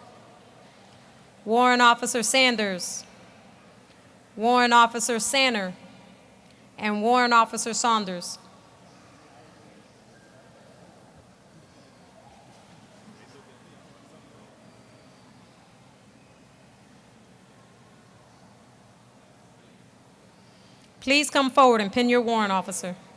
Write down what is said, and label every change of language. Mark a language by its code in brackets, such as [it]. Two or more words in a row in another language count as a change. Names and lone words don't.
[en] Warrant Officer Sanders, Warrant Officer Sanner, and Warrant Officer Saunders. Please come forward and pin your warrant officer.